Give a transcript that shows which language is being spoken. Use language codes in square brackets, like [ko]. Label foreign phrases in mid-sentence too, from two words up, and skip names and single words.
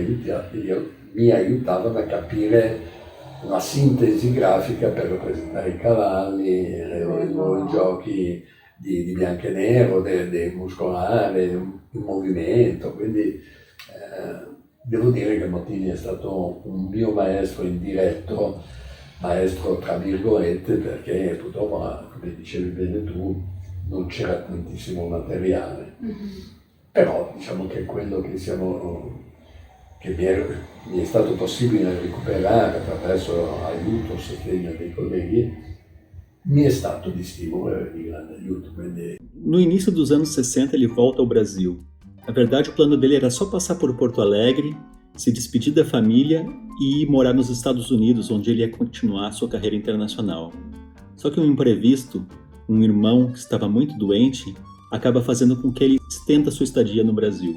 [it] mi aiutavano a capire una sintesi grafica per rappresentare i cavalli, i giochi di bianco e nero, del muscolare, il movimento, quindi devo dire che Motini è stato un mio maestro indiretto, maestro tra virgolette, perché purtroppo, come dicevi bene tu, non c'era tantissimo materiale. Però diciamo che quello che mi è stato possibile recuperare attraverso aiuto, sostegno dei colleghi, mi è stato di stimolo e di grande aiuto. Quindi... [pt] No início dos anos 60 ele volta ao Brasil. Na verdade, o plano dele era só passar por Porto Alegre, se despedir da família e ir morar nos Estados Unidos, onde ele ia continuar sua carreira internacional. Só que um imprevisto, um irmão que estava muito doente, acaba fazendo com que ele estenda sua estadia no Brasil.